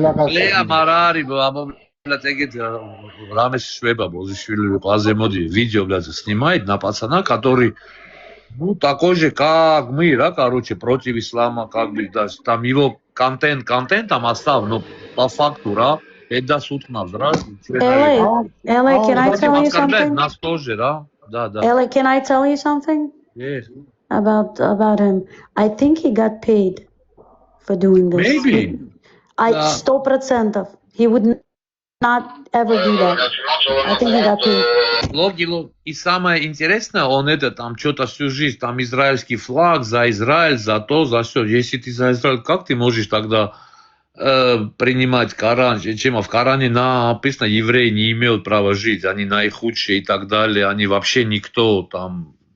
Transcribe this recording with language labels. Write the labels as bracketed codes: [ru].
[ru] Лея Марари, блядь, Рамес Швеба, Бозишвили, Паземоди, видео, блядь, снимает на пацана, который, ну, такой же, как мы, да, короче, против ислама, как бы, да, там его контент там оставил, но по факту, да, это суд нас, да. [en] LA, can I tell you something? [ru] Нас тоже, да, да. [en] LA, can I tell you something? Yes. About him. I think he got paid for doing this. Maybe. 100%. He would not ever do that. I think he got paid. [ru] Логи. И самое интересное, он там что-то всю жизнь, там израильский флаг, за Израиль, за то, за все. Если ты за Израиль, как ты можешь тогда принимать Коран? Чем в Коране написано, евреи не имеют права жить, они наихудшие и так далее, они вообще никто там.